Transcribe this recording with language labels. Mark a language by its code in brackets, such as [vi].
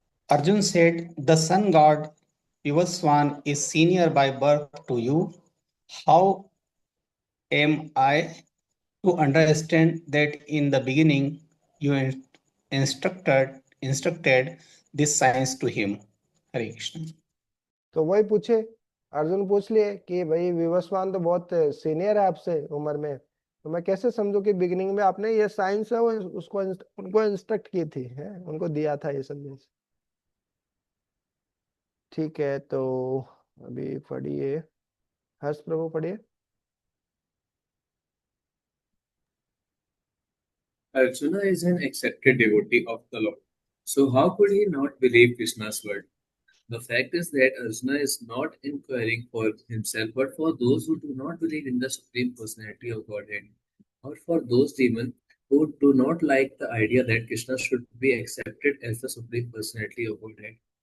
[en] Arjun said, the sun god Vivaswan is senior by birth to you. How am I to understand that in the beginning you instructed this science to him? Hare Krishna. [hi] तो वही पूछे, अर्जुन पूछ लिए कि भाई विवस्वान तो बहुत senior है आपसे उम्र में, तो मैं कैसे समझू कि बिगिनिंग में आपने ये साइंस है वो उसको उनको इंस्ट्रक्ट की थी, है उनको दिया था ये संदेश। ठीक है, तो अभी पढ़िए, हर्ष प्रभु पढ़िए। [en] Arjuna is an accepted devotee of the Lord. So how could he not believe Krishna's word? The fact is that Arjuna is not inquiring for himself, but for those who do not believe in the Supreme Personality of Godhead, or for those demons who do not like the idea that Krishna should be accepted as the Supreme Personality of Godhead.